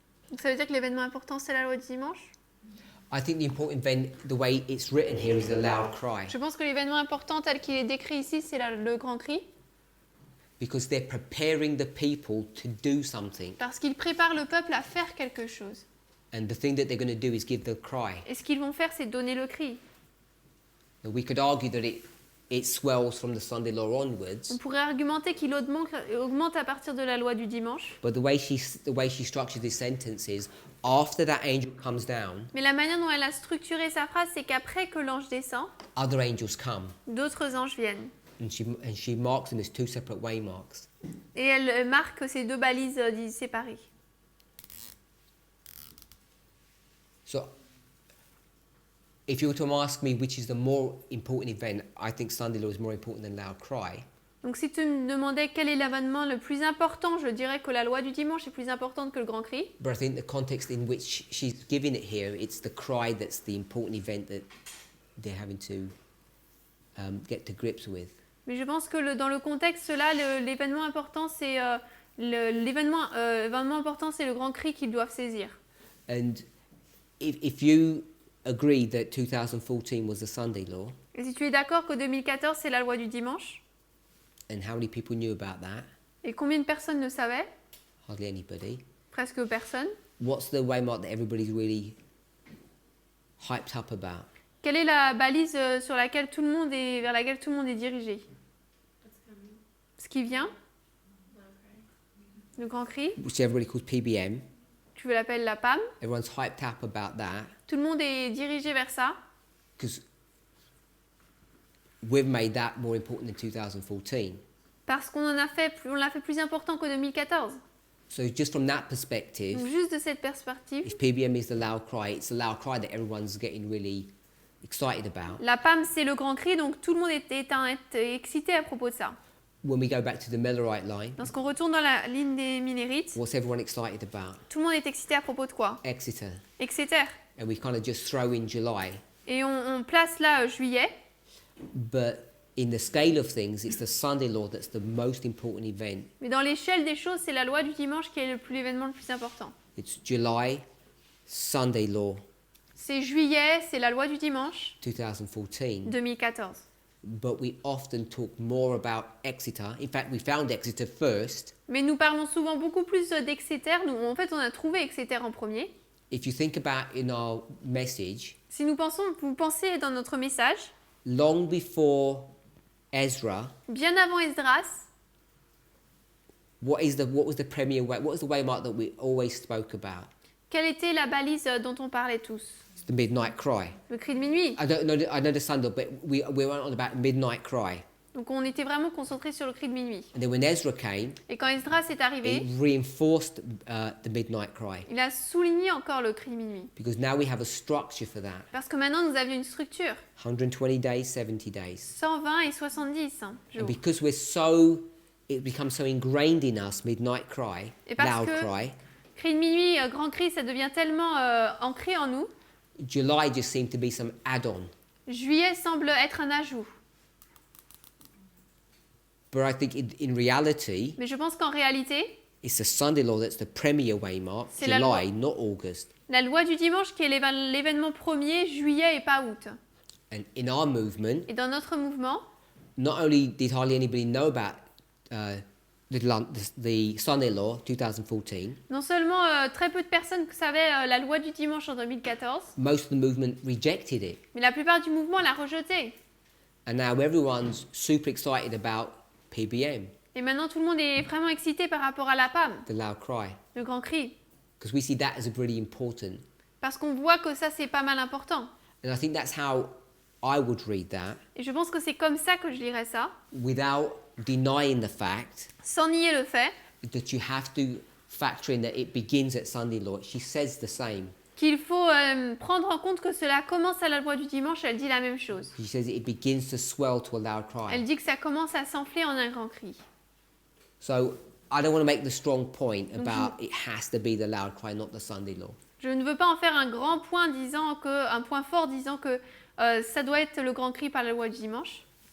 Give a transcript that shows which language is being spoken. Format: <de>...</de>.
<fr>Donc ça veut dire que l'événement important, c'est la loi du dimanche?</fr> <en>I think the important event, the way it's written here, is the loud cry.</en> <fr>Je pense que l'événement important tel qu'il est décrit ici, c'est le grand cri.</fr> <en>Because they're preparing the people to do something.</en> <fr>Parce qu'il prépare le peuple à faire quelque chose.</fr> <en>And the thing that they're going to do is give the cry.</en> <fr>Et ce qu'ils vont faire, c'est donner le cri.</fr> <en>Now, we could argue that it swells from the Sunday law onwards.</en> <fr>On pourrait argumenter qu'il augmente à partir de la loi du dimanche.</fr> <en>But the way she structures this sentence is, after that angel comes down,</en> <fr>Mais la manière dont elle a structuré sa phrase, c'est qu'après que l'ange descend,</fr> <en>other angels come.</en> <fr>d'autres anges viennent.</fr> <en>And she marks them as two separate waymarks.</en> <fr>Et elle marque ces deux balises séparées.</fr> <en>So, if you were to ask me which is the more important event, I think Sunday law is more important than loud cry.</en> <fr>Donc si tu me demandais quel est l'événement le plus important, je dirais que la loi du dimanche est plus importante que le grand cri.</fr> <en>But I think the context in which she's giving it here, it's the cry that's the important event that they're having to get to grips with.</en> <fr>Mais je pense que dans le contexte là, l'événement important c'est l'événement important c'est le grand cri qu'ils doivent saisir.</fr> <en>And if you agree that 2014 was the Sunday law,</en> <fr>Et si tu es d'accord que 2014 c'est la loi du dimanche,</fr> <en>and how many people knew about that?</en> <fr>et combien de personnes le savaient?</fr> <en>Hardly anybody.</en> <fr>Presque personne.</fr> <en>What's the waymark that everybody's really hyped up about?</en> <fr>Quelle est la balise vers laquelle tout le monde est dirigé? Ce qui vient? Le grand cri.</fr> <en>Which everybody calls PBM.</en> <fr>Tu l'appelles la PAM.</fr> <en>Everyone's hyped up about that</en> <fr>Tout le monde est dirigé vers ça.</fr> <en>because we've made that more important than 2014.</en> <fr>Parce qu'on l'a fait plus important que 2014.</fr> <en>So just from that perspective,</en> <fr>Donc juste de cette perspective,</fr> <en>if PBM is the loud cry, it's the loud cry that everyone's getting really excited about.</en> <fr>la PAM c'est le grand cri, donc tout le monde est excité à propos de ça.</fr> <en>When we go back to the Millerite line,</en> <fr>Lorsqu'on retourne dans la ligne des Minérites,</fr> <en>what's everyone excited about?</en> <fr>tout le monde est excité à propos de quoi?</fr> <en>Exeter.</en> <fr>Exeter.</fr> <en>And we kind of just throw in July.</en> <fr>Et on place là juillet,</fr> <en>But in the scale of things, it's the Sunday law that's the most important event.</en> <fr>mais dans l'échelle des choses, c'est la loi du dimanche qui est l'événement le plus important.</fr> <en>It's July, Sunday law,</en> <fr>C'est juillet, c'est la loi du dimanche</fr> <en>2014.</en> <fr>2014.</fr> <en>But we often talk more about Exeter. In fact, we found Exeter first.</en> <fr>Mais nous parlons souvent beaucoup plus d'Exeter. En fait, on a trouvé Exeter en premier.</fr> <en>If you think about in our message,</en> <fr>Si vous pensez dans notre message,</fr> <en>long before Ezra,</en> <fr>bien avant Esdras,</fr> <en>what was the premier way? What was the waymark that we always spoke about?</en> <fr>quelle était la balise dont on parlait tous?</fr> <en>It's the midnight cry.</en> <fr>Le cri de minuit.</fr> <en>I know the Sunday, but we went on about midnight cry.</en> <fr>Donc on était vraiment concentré sur le cri de minuit.</fr> <en>And then when Ezra came,</en> <fr>Et quand Esdras est arrivé,</fr> <en>it reinforced the midnight cry</en> <fr>il a souligné encore le cri de minuit.</fr> <en>because now we have a structure for that.</en> <fr>Parce que maintenant, nous avions une structure.</fr> <en>120 days, 70 days.</en> <fr>120 et 70 jours.</fr> <en>And because it becomes so ingrained in us, midnight cry,</en> <fr>Et parce</fr> <en>loud</en> <fr>que</fr> <en>cry,</en> <fr>cri de minuit, grand cri, ça devient tellement ancré en nous.</fr> <en>July just seemed to be some add-on.</en> <fr>Juillet semble être un ajout.</fr> <en>But I think in reality,</en> <fr>Mais je pense qu'en réalité,</fr> <en>it's the Sunday law that's the premier waymark,</en> <fr>C'est la loi.</fr> <en>July, not August.</en> <fr>la loi du dimanche qui est l'événement premier, juillet et pas août.</fr> <en>And in our movement,</en> <fr>Et dans notre mouvement,</fr> <en>not only did hardly anybody know about the Sunday law 2014,</en> <fr>non seulement très peu de personnes savaient la loi du dimanche en 2014,</fr> <en>most of the movement rejected it.</en> <fr>mais la plupart du mouvement l'a rejeté.</fr> <en>And now everyone's super excited about PBM,</en> <fr>Et maintenant, tout le monde est vraiment excité par rapport à la PAM,</fr> <en>the loud cry,</en> <fr>le grand cri.</fr> <en>because we see that as really important.</en> <fr>Parce qu'on voit que ça, c'est pas mal important.</fr> <en>And I think that's how I would read that,</en> <fr>Et je pense que c'est comme ça que je lirais ça,</fr> <en>without denying the fact</en> <fr>sans nier le fait</fr> <en>that you have to factor in that it begins at Sunday law. She says the same.</en> <fr>qu'il faut prendre en compte que cela commence à la loi du dimanche, elle dit la même chose.</fr> <en>She says it begins to swell to a loud</en> <fr>Elle dit que ça commence à s'enfler en un grand cri.</fr> <en>So I don't want to make the strong point about it has to be the loud cry, not the Sunday law.</en> <fr>Je ne veux pas en faire un grand point un point fort disant que ça doit être le grand cri par la loi du dimanche.</fr>